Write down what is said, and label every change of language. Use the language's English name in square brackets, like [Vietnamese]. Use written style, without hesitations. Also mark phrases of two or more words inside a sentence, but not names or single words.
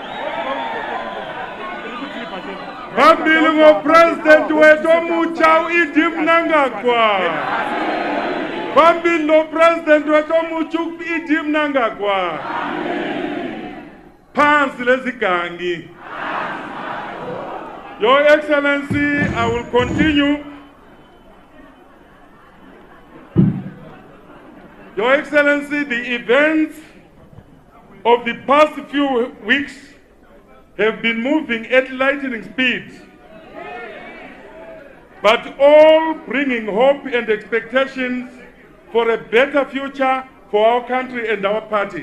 [North Ndebele] Phambili ngopresident wethu omutsha uED Mnangagwa. Phambili nopresident wethu omutsha uED Mnangagwa. Phansi lezigangi. [English] Your Excellency, I will continue. Your Excellency, the events of the past few weeks have been moving at lightning speed, but all bringing hope and expectations for a better future for our country and our party.